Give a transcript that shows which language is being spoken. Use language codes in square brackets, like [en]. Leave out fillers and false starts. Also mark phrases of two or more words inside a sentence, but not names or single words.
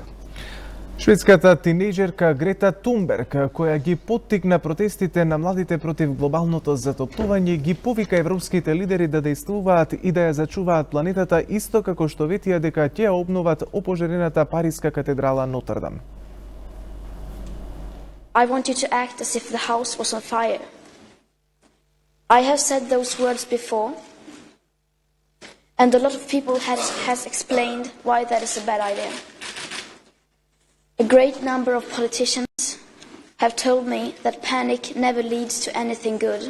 [mk] Шведската тинејџерка Грета Тунберг, која ги поттикна протестите на младите против глобалното затоплување, ги повика европските лидери да дејствуваат и да ја зачуваат планетата, исто како што ветија дека ќе ја обноват опожарената париска катедрала Нотр-Дам. [en] I want you to act as if the house was on fire. I have said those words before, and a lot of people has explained why that is a bad idea. A great number of politicians have told me that panic never leads to anything good.